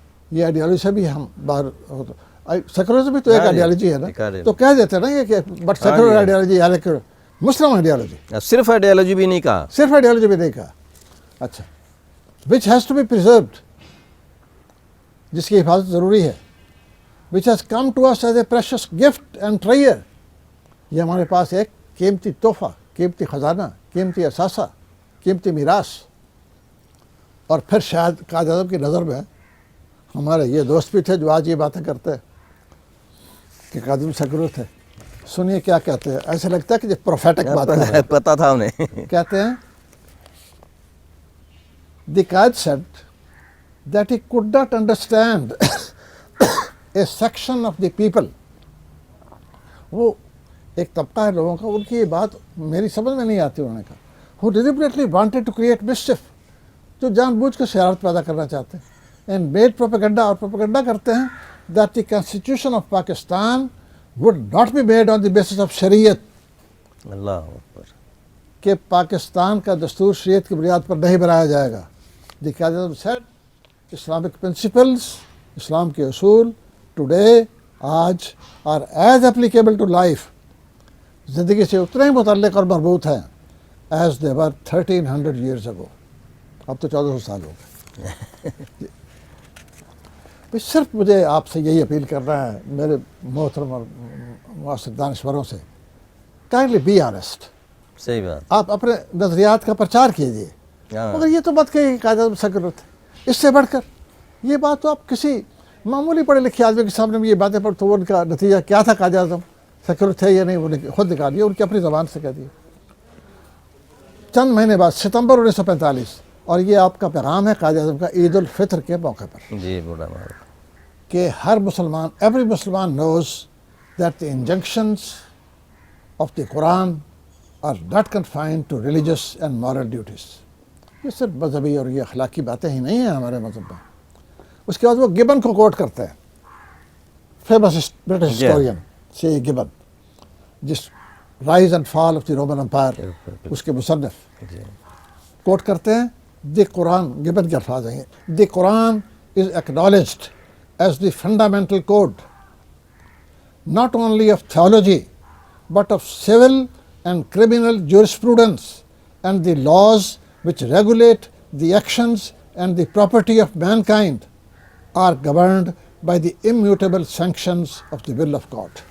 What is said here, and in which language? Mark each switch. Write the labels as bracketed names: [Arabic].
[Urdu] یہ آئیڈیالوجی سے بھی ہم باہر, سیکولرزم بھی تو ایک آئیڈیالوجی ہے نا, تو کہہ دیتے ہیں نا یہ کہ بٹ سیکولر آئیڈیالوجی ہے لیکن مسلم آئیڈیالوجی. صرف آئیڈیالوجی بھی نہیں کہا, صرف آئیڈیالوجی بھی نہیں کہا. اچھا, [English] which has to be preserved, [Urdu] جس کی حفاظت ضروری ہے. [English] Which has come to us as a precious gift and treasure. [Urdu] یہ ہمارے پاس ایک قیمتی تحفہ, قیمتی خزانہ, قیمتی اثاثہ, قیمتی میراث. اور پھر شاید قائد اعظم کی نظر میں ہمارے یہ دوست بھی تھے جو آج یہ باتیں کرتے ہیں کہ قائد اعظم سیکولر تھے. سنیے کیا کہتے ہیں, ایسے لگتا ہے کہ یہ پروفیٹک بات ہے. پتا تھا انہیں. کہتے ہیں [English] the Qaid said that he could not understand a section of the people. [Urdu] وہ ایک طبقہ ہے لوگوں کا, ان کی یہ بات میری سمجھ میں نہیں آتی. انہوں نے کہا [English] who deliberately wanted to create mischief, [Urdu] جو جان بوجھ کر شرارت پیدا کرنا چاہتے ہیں, [English] and made propaganda, [Urdu] اور propaganda کرتے ہیں [English] that the constitution of Pakistan would not be made on the basis of [Urdu] شریعت. اللہ اکبر. کہ پاکستان کا دستور شریعت کی بنیاد پر نہیں بنایا جائے گا. [English] The Qaid A'zam said Islamic principles, [Urdu] اسلام کے اصول [English] today [Urdu] آج [English] are as applicable to life, [Urdu] زندگی سے اتنے ہی متعلق اور مربوط ہیں [English] as they were 1300 years ago. [Urdu] اب تو 1400 سال ہو گئے. صرف مجھے آپ سے یہی اپیل کرنا ہے میرے محترم اور معاصر دانشوروں سے, [English] Kindly be honest. [Urdu] صحیح بات. آپ اپنے نظریات کا پرچار کیجیے, مگر یہ تو مت کہیے کہ قائد اعظم سیکولر تھے. اس سے بڑھ کر یہ بات تو آپ کسی معمولی پڑھے لکھے آدمی کے سامنے میں یہ باتیں پڑھ تو ان کا نتیجہ کیا تھا, قائد اعظم سیکولر تھے یا نہیں, وہ خود نکالیے, ان کی اپنی زبان سے کہہ دیے. چند مہینے بعد ستمبر 1945, اور یہ آپ کا پیغام ہے قائد اعظم کا عید الفطر کے موقع پر, جی بولا مارا, کہ ہر مسلمان, [English] Every مسلمان knows that the injunctions of the Quran are not confined to religious and moral duties. [Urdu] یہ صرف مذہبی اور یہ اخلاقی باتیں ہی نہیں ہیں ہمارے مذہب میں. اس کے بعد وہ گبن کو کوٹ کرتے ہیں, [English] famous British historian [Urdu] سی گبن, جس [English] rise and fall of the Roman Empire [Urdu] اس کے مصنف کوٹ کرتے ہیں. [English] the Quran, [Urdu] گبن کے الفاظ ہیں, [English] The Quran is acknowledged as the fundamental code not only of theology but of civil and criminal jurisprudence and the laws which regulate the actions and the property of mankind are governed by the immutable sanctions of the will of God.